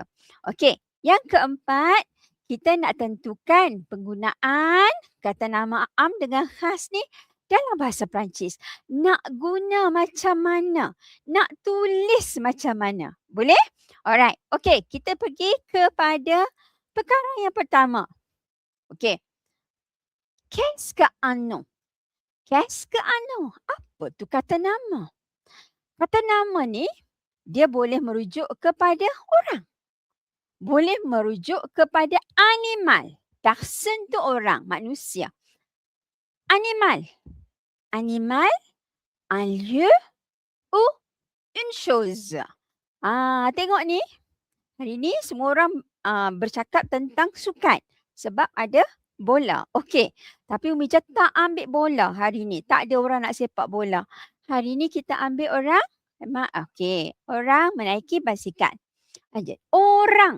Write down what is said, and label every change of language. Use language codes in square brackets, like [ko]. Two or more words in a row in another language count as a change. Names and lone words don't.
[ms] Okey, yang keempat, kita nak tentukan penggunaan kata nama am dengan khas ni dalam bahasa Perancis. Nak guna macam mana? Nak tulis macam mana? Boleh? Alright. Okey, kita pergi kepada perkara yang pertama. Okey. [fr] Qu'est-ce qu'un nom? Qu'est-ce qu'un nom? [ms] Apa tu kata nama? Kata nama ni, dia boleh merujuk kepada orang. Boleh merujuk kepada animal. Person tu orang, manusia. Animal. [fr] Animal, un lieu ou une chose. [ms] Tengok ni. Hari ni semua orang bercakap tentang sukan. Sebab ada bola. Okey. Tapi Umi tak ambil bola hari ni. Tak ada orang nak sepak bola. Hari ni kita ambil orang. Okey. Orang menaiki basikal. Orang.